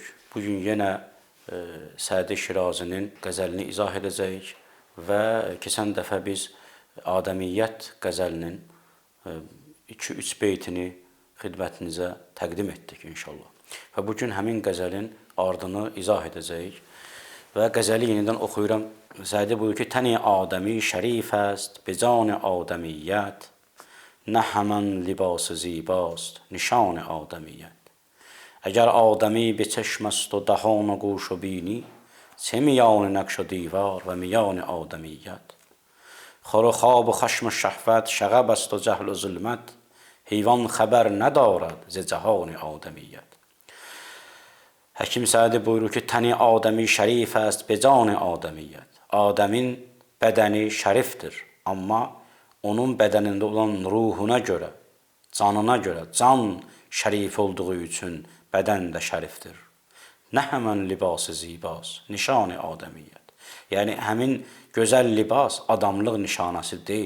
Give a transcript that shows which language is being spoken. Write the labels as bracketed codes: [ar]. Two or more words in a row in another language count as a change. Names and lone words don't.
[az] Bugün yenə Sədi Şirazinin qəzəlini izah edəcəyik və keçən dəfə biz Adəmiyyət qəzəlinin 2-3 beytini xidmətinizə təqdim etdik inşallah. Və bugün həmin qəzəlin ardını izah edəcəyik. Və qəzəli yenidən oxuyuram. [fa] Sədi [az] buyur ki, [fa] تن آدمی شریف است به جان آدمیت نه همان لباس زیباست نشان آدمیت اگر آدمی به چشم است و دهان و گوش و بینی چه میان نقش و دیوار و میان آدمیت خور و خواب و خشم و شهوت شغب است و جهل و ظلمت حیوان خبر ندارد ز جهان آدمیت. [az] Həkim Sədi buyurur ki, [fa] تن آدمی شریف است به جان آدمیت. [az] Adəmin bədəni şərifdir, amma onun bədənində olan ruhuna görə, canına görə, can şərif olduğu üçün bədən də şərifdir. [fa] نه همان لباس زیباست نشان آدمیت. [az] Yəni, həmin gözəl libas adamlıq nişanəsi deyil.